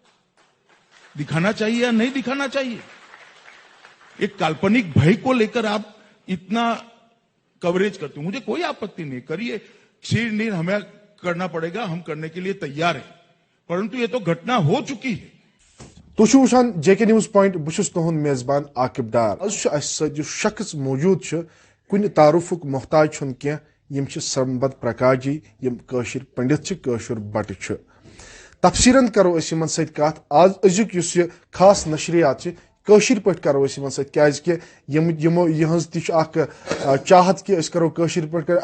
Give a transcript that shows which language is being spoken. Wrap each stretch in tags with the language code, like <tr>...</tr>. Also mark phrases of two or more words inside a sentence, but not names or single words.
<hi>दिखाना चाहिए या नहीं दिखाना चाहिए? एक काल्पनिक भाई को ले कर आप इतना कवरेज करते हो, मुझे कोई आपत्ति नहीं, करिए. शेयर नेयर हमें करना पड़ेगा, हम करने के लिए तैयार हैं, परन्तु यह तो घटना हो चुकी है.</hi> <ks>تُہۍ چھِو وٕچھان JK News Point, بہٕ چھُس تُہُنٛد میزبان عاقب ڈار. آز چھُ اَسہِ سۭتۍ یُس شخص موجوٗد چھُ کُنہِ تعارُفُک محتاج چھُنہٕ کینٛہہ. یِم چھِ سمبد پرکاش جی, یِم کٲشِر پنڈت چھِ, کٲشُر بٹہٕ چھُ. تفصیٖلن کرو أسۍ یِمن سۭتۍ کتھ. آز أزیُک یُس یہِ خاص نشریات چھِ کٲشِر پٲٹھۍ کرو أسۍ یِمن سۭتۍ, کیازکہِ یِمو یِہٕنٛز تہِ چھُ اکھ چاہت کہِ أسۍ کرو کٲشِر پٲٹھۍ کتھ.</ks>